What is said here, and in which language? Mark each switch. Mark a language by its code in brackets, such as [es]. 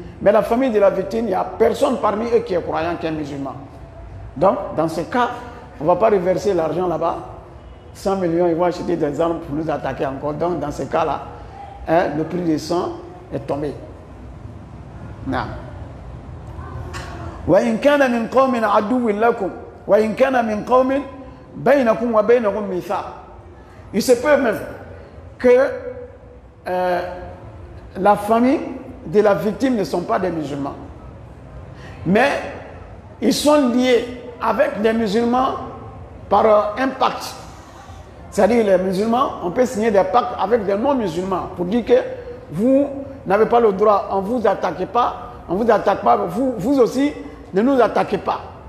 [fr] Mais la famille de la victime, il n'y a personne parmi eux qui est croyant, qui est musulman. Donc, dans ce cas, on ne va pas reverser l'argent là-bas. 100 millions, ils vont acheter des armes pour nous attaquer encore. Donc, dans ce cas-là, le prix du sang est tombé. Non. [ar] وإن كان من قوم عدو لكم وإن كان من قوم بينكم وبينهم ميثاق. [fr] Il se peut même que la famille de la victime ne sont pas des musulmans, mais ils sont liés avec des musulmans par un pacte. C'est-à-dire les musulmans, on peut signer des pactes avec des non-musulmans pour dire que vous n'avez pas le droit, on ne vous attaque pas, on ne vous attaque pas, vous aussi ne nous attaquez pas.